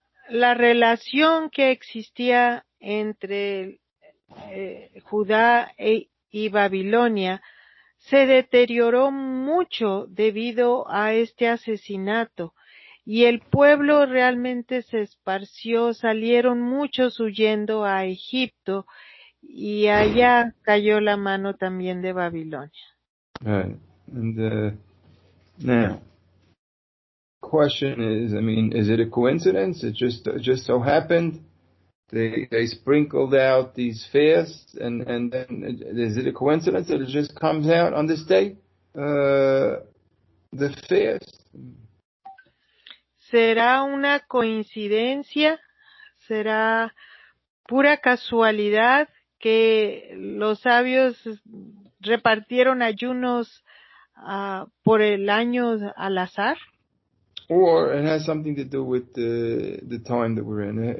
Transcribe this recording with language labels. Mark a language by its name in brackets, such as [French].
[Spanish] La relación que existía entre Judá y Babilonia se deterioró mucho debido a este asesinato, y el pueblo realmente se esparció, salieron muchos huyendo a Egipto, y allá cayó la mano también de Babilonia. [English] Right. And now, question is, is it a coincidence? It just so happened they sprinkled out these fasts, and then is it a coincidence that it just comes out on this day? The fast. [Spanish] ¿Será una coincidencia? ¿Será pura casualidad que los sabios repartieron ayunos por el año al azar? [English] Or it has something to do with the time that we're in.